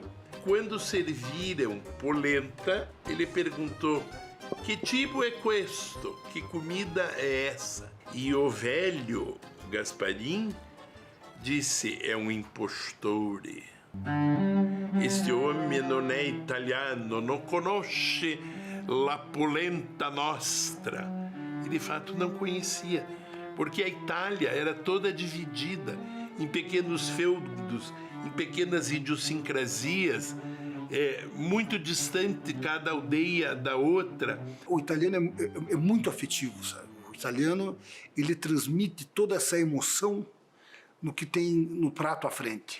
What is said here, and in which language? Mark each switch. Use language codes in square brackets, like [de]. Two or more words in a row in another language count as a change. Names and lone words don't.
[pt] Quando serviram polenta, ele perguntou: "Que tipo é questo? Que comida é essa?" E o velho Gasparim disse: "É um impostore. Este homem não é italiano, não [it] conosce la polenta nostra." [pt] E de fato não conhecia, porque a Itália era toda dividida em pequenos feudos, em pequenas idiosincrasias, muito distante cada aldeia da outra. O italiano é muito afetivo, sabe? O italiano, ele transmite toda essa emoção no que tem no prato à frente.